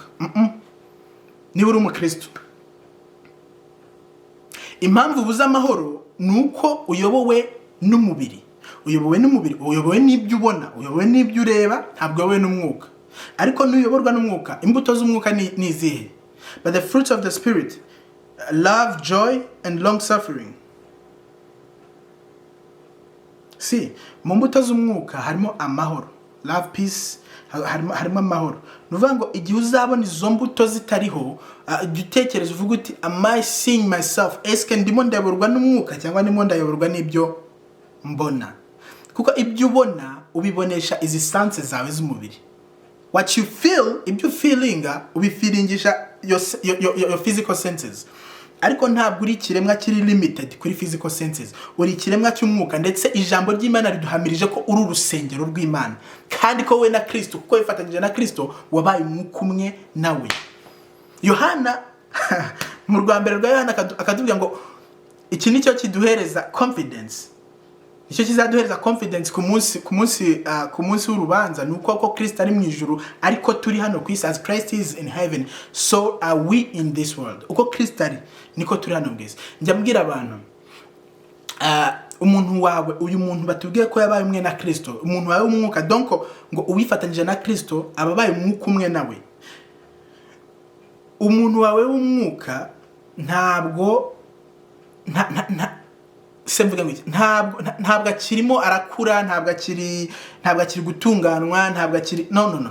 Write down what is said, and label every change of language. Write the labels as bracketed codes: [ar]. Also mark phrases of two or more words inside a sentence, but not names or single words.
[rw] Niba uri umukristo, impamvu ubuza amahoro nuko uyobowe n'umubiri. Uyobowe n'ibyo ubona, uyobowe n'ibyo ureba, ntabwo uyobowe n'umwuka. Ariko nuyoborwa n'umwuka, imbuto z'umwuka ni izihe? [en] But the fruits of the spirit, love, joy and long suffering. [rw] Si mu mbuto z'umwuka harimo amahoro, [en] love, peace, [rw] harimo amahoro. Nuvuga ngo igihe uzabona izo mbuto zitariho, jya utekereza uvuga uti [en] am I seeing myself? [rw] Eske ndimo ndayoborwa n'umwuka cyangwa ndimo ndayoborwa n'ibyo mbona? Kuko ibyo ubona ubibonesha izi senses zawe z'umubiri. [en] What you feel, [rw] ibyo feelinga ubifeelingisha [en] your physical senses. [rw] Ariko ntabwo uri kiremwa kiri limited kuri [en] physical senses. [rw] Uri kiremwa cy'umwuka, ndetse ijambo ry'Imana riduhamirije ko uri urusengero rw'Imana kandi ko we na Kristo, kuko wifatanyije na Kristo wabaye umwuka umwe nawe. Yohana mu rwambere rwa Yohana akatubwira ngo iki nicyo kiduhereza confidence. Icyo kizaduhereza confidence ku munsi w'urubanza nuko ko Kristo ari mu ijuru ariko turi hano ku isi. [en] As Christ is in heaven, so are we in this world. [rw] Uko Kristo ari niko turi hano mu isi. Njya mbwira abantu umuntu wawe, uyu muntu batubwiye ko yabaye umwe na Kristo, umuntu wawe umwuka, donc ngo uwifatanyije na Kristo ababaye umwuka umwe nawe. Umuntu wawe w'umwuka ntabwo ntabwo akirimo arakura, ntabwo akiri gutunganwa, ntabwo akiri no.